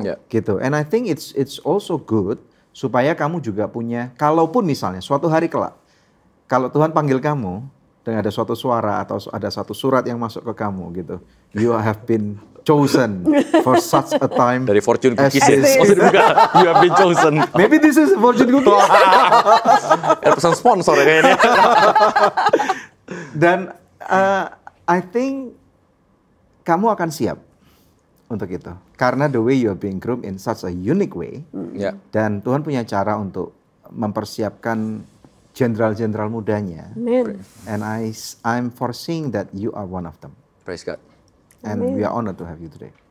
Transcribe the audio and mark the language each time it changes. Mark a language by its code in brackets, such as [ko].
[id] Gitu, [en] and I think it's also good [id] supaya kamu juga punya, kalaupun misalnya suatu hari kelak, kalau Tuhan panggil kamu dan ada suatu suara atau ada satu surat yang masuk ke kamu gitu, [en] you have been chosen for such a time. Dari Fortune Cookies, you have been chosen. Maybe this is Fortune Cookies. [id] Pesan sponsor ya kayaknya. Dan [en] I think [id] kamu akan siap untuk itu. [en] Karena the way you are being groomed in such a unique way. [id] Dan Tuhan punya cara untuk mempersiapkan jenderal-jenderal mudanya. [en] And I'm foreseeing that you are one of them. Praise God. And we are honored to have you today.